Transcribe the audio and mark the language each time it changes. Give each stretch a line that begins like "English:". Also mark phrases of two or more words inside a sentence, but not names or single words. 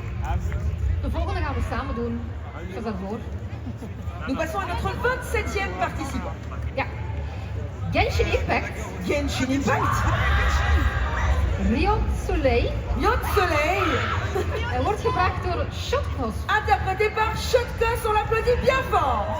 Dutch: De volgende gaan we samen doen. Ga daarvoor.
French: Nous passons à notre 27e participant.
Dutch: Ja. Genshin Impact. Genshin Impact. Riot Soleil. Riot Soleil. Hij wordt gebracht door Shotcross.
French: Interprété par Shotcross, on l'applaudit bien fort.